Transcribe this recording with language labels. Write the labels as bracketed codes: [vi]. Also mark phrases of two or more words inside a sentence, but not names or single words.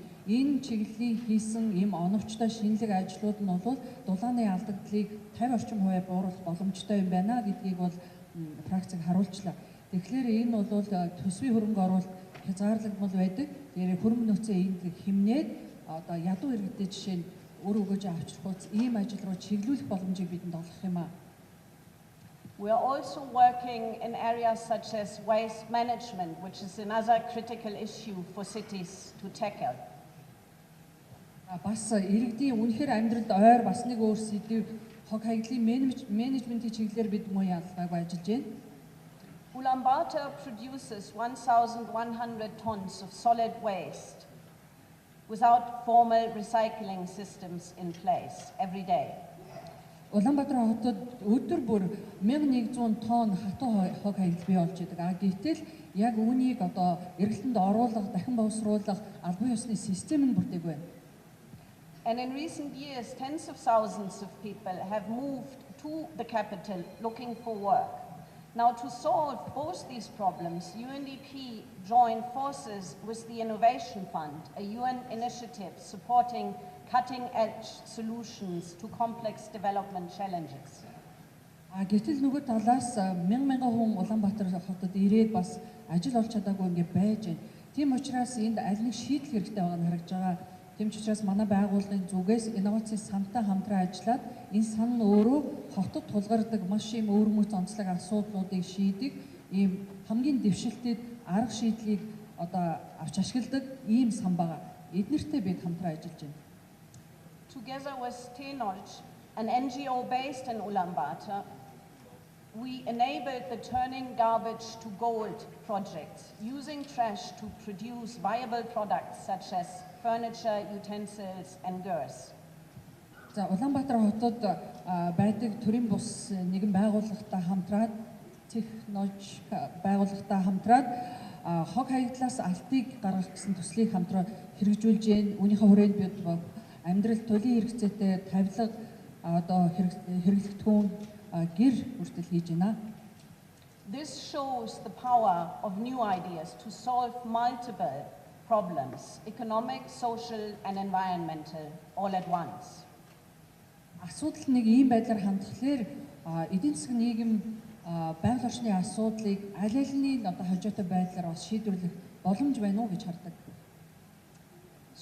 [mn] Энэ чиглэлийн хийсэн ийм оновчтой шинэлэг ажлууд нь бол дулааны алдагдлыг 50% бууруулах боломжтой юм байна гэдгийг бол практик харуулчлаа. Тэгэхээр энэ бол төсвийн хөрөнгө оруулалт хязгаарлагдмал байдаг. Тэгэхээр хөрөнгө нөөцөө энд хэмнээд одоо ядуу иргэдэд жишээ нь үр өгөөж авчрахуйц ийм ажил руу чиглүүлэх боломжийг бидэнд олгох юм аа. [en] We are also working in areas such as waste management, which is another critical issue for cities to tackle. [mn] Бас иргэдийн үнэхээр амьдралд ойр бас нэг өөр сэдв хог хаягдлын менежментийн чиглэлээр бид муу ялгааг ажиллаж байна. [en] Ulaanbaatar produces 1,100 tons of solid waste without formal recycling systems in place every day. [mn] Улаанбаатар хотод өдөр бүр 1100 тонн хатуу хог хаягдал бий болж байдаг. Гэтэл яг үүнийг одоо эргэлтэнд оруулах, дахин боловсруулах албан ёсны систем нь бүрдээгүй байна. [en] And in recent years, tens of thousands of people have moved to the capital looking for work. Now, to solve both these problems, UNDP joined forces with the Innovation Fund, a UN initiative supporting cutting-edge solutions to complex development challenges. [mn] Гэтэл нөгөө талаас мянган хүн Улаанбаатар хотод ирээд бас ажил олж чадаагүй ингээд байж байна. Тийм учраас энд аль нэг шийдэл хэрэгтэй байгаа нь харагдж байгаа. Тийм ч учраас манай байгууллагын зүгээс инновацийн сантай хамтран ажиллаад энэ сан нь өөрөө хотод тулгардаг маш юм өвөрмөц онцлог асуудлуудыг шийдэх ийм хамгийн дэвшилтэд арга шийдлийг одоо авч ашигладаг ийм сан байгаа. Эднэртэй бид хамтран ажиллаж байна. [en] Together with төлөөлөгч, an NGO based in Ulaanbaatar, we enabled the Turning Garbage to Gold project, using trash to produce viable products such as furniture, utensils, and goods. [mn] За Улаанбаатар хотод байдаг төрийн бус нэгэн байгууллагатай хамтраад технологи байгууллагатай хамтраад хог хаягдлаас алтыг гаргах гэсэн төслийг хамтран хэрэгжүүлж байна. Үүнийхээ хүрээнд бид амьдрал туйлын хэрэгцээтэй тавилга одоо хэрэглэгдэхүүн гэр хүртэл хийж байна. [en] This shows the power of new ideas to solve multiple problems, economic, social, and environmental, all at once. [mn] Асуудал нэг ийм байдлаар хандхлаар эдийн засгийн нийгэм байгаль орчны асуудлыг аль алины одоо хожоотой байдлаар бас шийдвэрлэх боломж байна уу гэж хардаг.